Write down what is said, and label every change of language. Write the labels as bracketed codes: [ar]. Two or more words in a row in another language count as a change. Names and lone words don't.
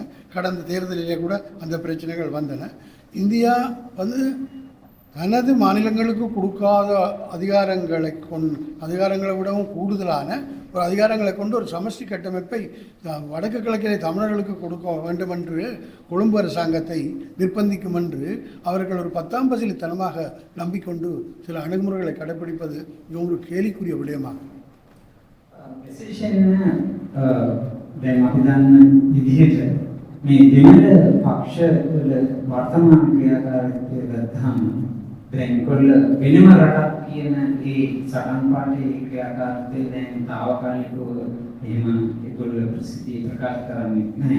[ta] கடந்த தேர்தலிலே கூட அந்த பிரச்சனைகள் வந்தன. இந்தியா தனது மாநிலங்களுக்கு கொடுக்காத அதிகாரங்களை விடவும் கூடுதலான ஒரு அதிகாரங்களை கொண்டு ஒரு சமஷ்டி கட்டமைப்பை வடக்கு கிழக்கிலே தமிழர்களுக்கு கொடுக்க வேண்டும் என்று கொழும்பு அரசாங்கத்தை நிர்பந்திக்கும் என்று அவர்கள் ஒரு 10ஆம் பசிலித்தனமாக நம்பிக்கொண்டு சில அணுகுமுறைகளை கடைபிடிப்பது இது ஒரு கேலிக்குரிய விடயமாகும். [si] මේ දෙමළ පක්ෂවල වර්තමාන ක්‍රියාකාරීත්වය ගත්තාම දැන් ඒගොල්ල වෙනම රටක් කියන ඒ සටන් පාඨයේ ක්‍රියාකාරීත්වය දැන් తాවකාලිකව එහෙම ඒගොල්ල ප්‍රසිද්ධිය ප්‍රකාශ කරන්නේ නැහැ.